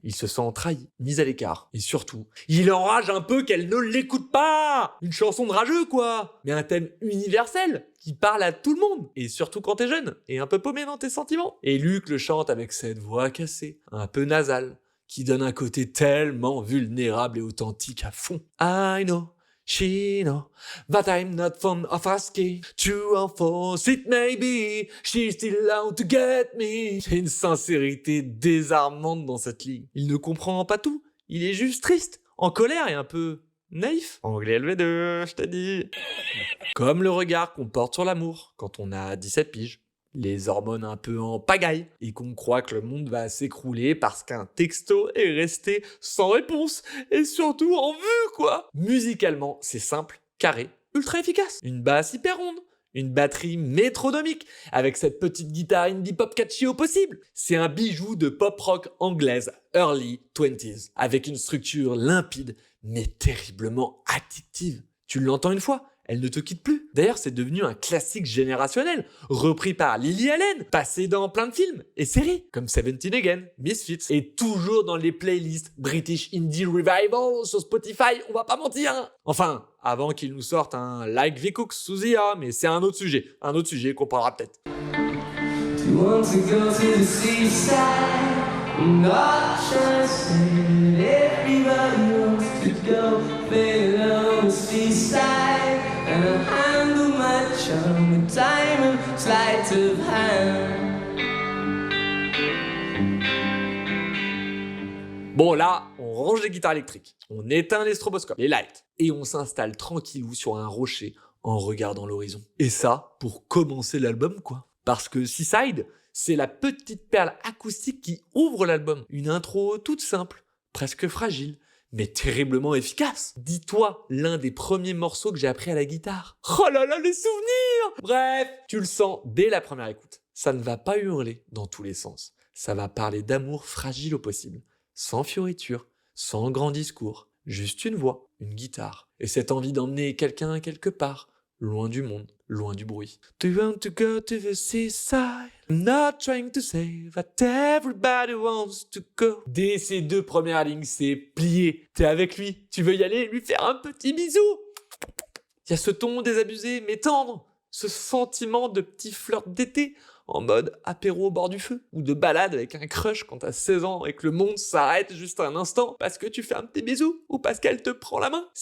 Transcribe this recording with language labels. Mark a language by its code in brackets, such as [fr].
[fr] Il se sent trahi, mis à l'écart. Et surtout, il enrage un peu qu'elle ne l'écoute pas. Une chanson de rageux, quoi. Mais un thème universel, qui parle à tout le monde. Et surtout quand t'es jeune, et un peu paumé dans tes sentiments. Et Luke le chante avec cette voix cassée, un peu nasale, qui donne un côté tellement vulnérable et authentique à fond. [en] I know. She know that I'm not fond of asking. True or false it may be, she's still out to get me. [fr] J'ai une sincérité désarmante dans cette ligne. Il ne comprend pas tout, il est juste triste. en colère et un peu naïf. Anglais LV2, je t'ai dit. Comme le regard qu'on porte sur l'amour quand on a 17 piges. Les hormones un peu en pagaille et qu'on croit que le monde va s'écrouler parce qu'un texto est resté sans réponse et surtout en vue quoi. Musicalement, c'est simple, carré, ultra efficace. Une basse hyper ronde, une batterie métronomique avec cette petite guitare indie pop catchy au possible. C'est un bijou de pop rock anglaise early 20s avec une structure limpide mais terriblement addictive. Tu l'entends une fois, elle ne te quitte plus. D'ailleurs, c'est devenu un classique générationnel, repris par Lily Allen, passé dans plein de films et séries, comme 17 Again, Misfits, et toujours dans les playlists British Indie Revival sur Spotify, on va pas mentir, hein. Enfin, avant qu'ils nous sortent un Like the Cooks sous IA, mais c'est un autre sujet qu'on parlera peut-être. [en] You want to go to the seaside? I'm not trying to say that everybody wants to go there on the seaside, and I handle my charm with diamond sleight of hand. [fr] Bon là, on range les guitares électriques, on éteint les stroboscopes, les lights, et on s'installe tranquillou sur un rocher en regardant l'horizon. Et ça, pour commencer l'album quoi. Parce que Seaside, c'est la petite perle acoustique qui ouvre l'album. Une intro toute simple, presque fragile, mais terriblement efficace. Dis-toi, l'un des premiers morceaux que j'ai appris à la guitare. Oh là là, les souvenirs! Bref, tu le sens dès la première écoute. Ça ne va pas hurler dans tous les sens. Ça va parler d'amour fragile au possible. Sans fioriture, sans grand discours. Juste une voix, une guitare. Et cette envie d'emmener quelqu'un quelque part. Loin du monde, loin du bruit. [en] Do you want to go to the seaside? I'm not trying to say that everybody wants to go. [fr] Dès ces deux premières lignes, c'est plié. T'es avec lui, tu veux y aller, lui faire un petit bisou. Il y a ce ton désabusé mais tendre, ce sentiment de petit flirt d'été, en mode apéro au bord du feu, ou de balade avec un crush quand t'as 16 ans et que le monde s'arrête juste un instant parce que tu fais un petit bisou ou parce qu'elle te prend la main.